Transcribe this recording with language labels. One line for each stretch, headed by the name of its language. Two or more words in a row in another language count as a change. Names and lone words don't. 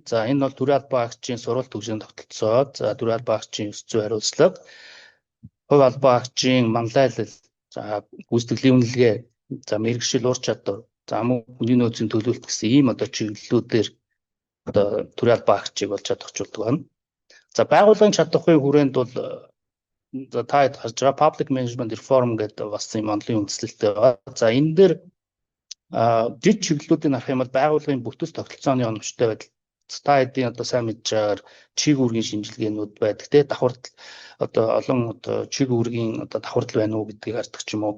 Mongolian: За энэ бол төрийн албан хаагчийн сурвалж төвшин тогтолцоо, за төрийн албан хаагчийн ёс зүйн хариуцлага, хувь албан хаагчийн манлайлал, за гүйцэтгэлийн үнэлгээ, за мэргэжил ур чадвар, за мөн хүний нөөцийн төлөвлөлт гэсэн ийм одоо чиглэлүүдээр одоо төрийн албан хаагчийг бол чадахжуулдаг байна. За байгууллагын чадварын хүрээнд бол за та харж байгаа
English: public management reform
Mongolian: гэдэг бас юм онлын үндэслэлтэй байгаа. За энэ дээр дэд чиглэлүүдийг харах юм бол байгууллагын бүтэц тогтолцооны оновчтой байдал, та хэдийн одоо сайн мэдж байгаагаар чиг үүргийн шинжилгээнүүд байдаг те давхардал одоо олон одоо чиг үүргийн одоо давхардал байна уу гэдгийг хардаг ч юм уу.